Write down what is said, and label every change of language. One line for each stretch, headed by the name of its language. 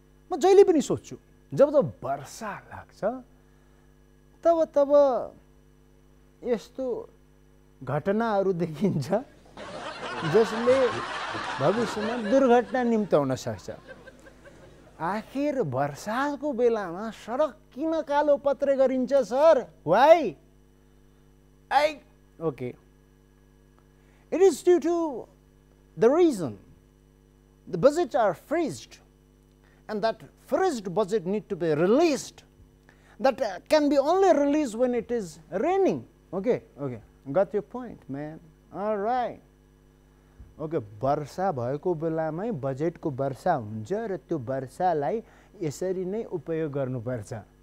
Nepali: म जहिले पनि सोच्छु जब जब वर्षा लाग्छ तब यस्तो घटनाहरू देखिन्छ जसले भविष्यमा दुर्घटना निम्त्याउन सक्छ आखिर वर्षाको बेलामा सडक किन कालो पत्रे गरिन्छ sir?
English: Why? Okay. It is due to the reason the budgets are freezed, and that freezed budget need to be released. That can be only released when it is raining. Okay, got your point, man. All right.
Nepali: Okay, वर्षा भएको बेलामै बजेटको वर्षा हुन्छ र त्यो वर्षालाई यसरी नै उपयोग गर्नुपर्छ.